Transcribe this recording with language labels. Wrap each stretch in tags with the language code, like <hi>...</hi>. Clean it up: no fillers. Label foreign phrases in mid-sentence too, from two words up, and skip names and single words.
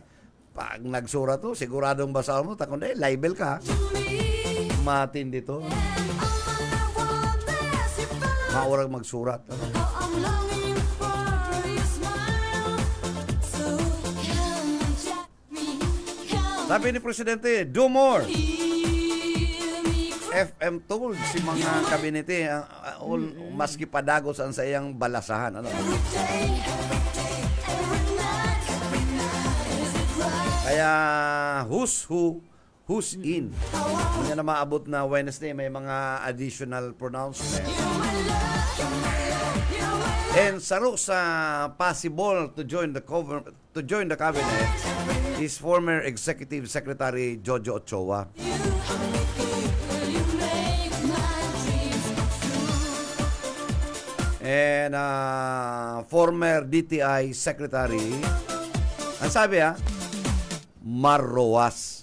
<bik>Pag nagsurat to, siguradong basahin mo, takundi, libel ka. Matindi to. Maurag magsurat.</bik> <tl>Sabi ni Presidente,</tl> <en>do more.</en> <bik>FM told si mga kabinete, maski padagos ang sayang balasahan. Kaya</bik> <en>who's who, who's in.</en> <bik>Hindi na maabot na Wednesday, may mga additional pronouncement.</bik> <en>And</en> <bik>saro sa</bik> <en>possible to join the cabinet is former Executive Secretary Jojo Ochoa. And former DTI Secretary,</en> <tl>ang sabi</tl> <en>Mar Roas.</en>